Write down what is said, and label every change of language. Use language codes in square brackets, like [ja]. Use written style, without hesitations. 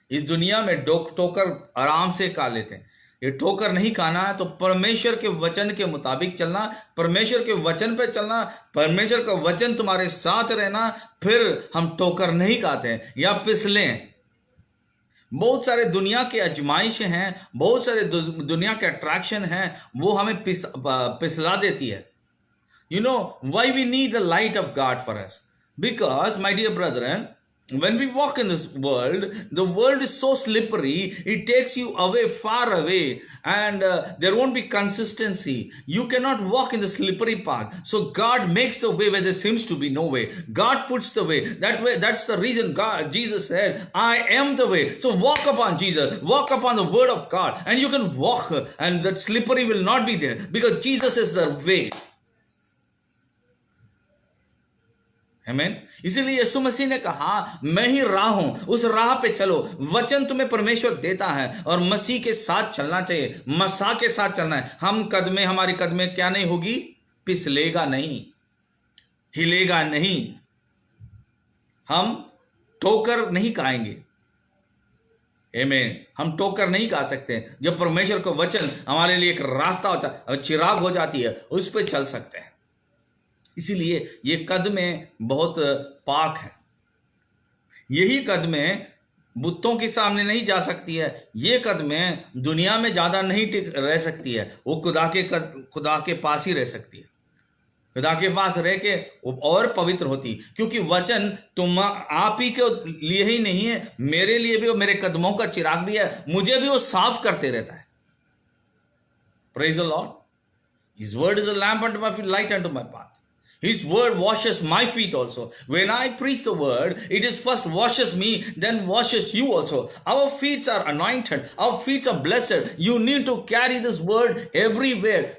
[hi] इस दुनिया में ठोकर आराम से खा लेते हैं। ये ठोकर नहीं खाना है तो परमेश्वर के वचन के मुताबिक चलना, परमेश्वर के वचन पे चलना, परमेश्वर का वचन तुम्हारे साथ रहना, फिर हम ठोकर नहीं खाते हैं या फिसलें। बहुत सारे दुनिया के आजमाइश हैं, बहुत सारे दुनिया के अट्रैक्शन हैं, वो हमें पिसला देती है। [en] You know why we need the light of God for us? Because, my dear brethren, when we walk in this world, the world is so slippery, it takes you away, far away, and there won't be consistency. You cannot walk in the slippery path. So God makes the way where there seems to be no way. God puts the way. That way, that's the reason Jesus said, I am the way. So walk upon Jesus, walk upon the word of God, and you can walk, and that slippery will not be there, because Jesus is the way. [hi] आमीन। इसीलिए यीशु मसीह ने कहा मैं ही राह हूं, उस राह पे चलो। वचन तुम्हें परमेश्वर देता है और मसीह के साथ चलना चाहिए, मसा के साथ चलना है। हमारी कदमें क्या नहीं होगी? पिसलेगा नहीं, हिलेगा नहीं, हम ठोकर नहीं खाएंगे। आमीन। हम ठोकर नहीं खा सकते। जब परमेश्वर का वचन हमारे लिए एक रास्ता होता है, चिराग हो जाती है, उस पर चल सकते हैं। इसीलिए ये कदमें बहुत पाक है। यही कदमें बुतों के सामने नहीं जा सकती है, ये कदमें दुनिया में ज्यादा नहीं टिक रह सकती है, वो खुदा के पास ही रह सकती है। खुदा के पास रह के वो और पवित्र होती, क्योंकि वचन तुम आप ही के लिए ही नहीं है, मेरे लिए भी, वो मेरे कदमों का चिराग भी है, मुझे भी वो साफ करते रहता है। [en] Praise the lord. His word is a lamp unto my feet, light unto my path. His word washes my feet also. When I preach the word, it is first washes me, then washes you also. Our feet are anointed. Our feet are blessed. You need to carry this word everywhere.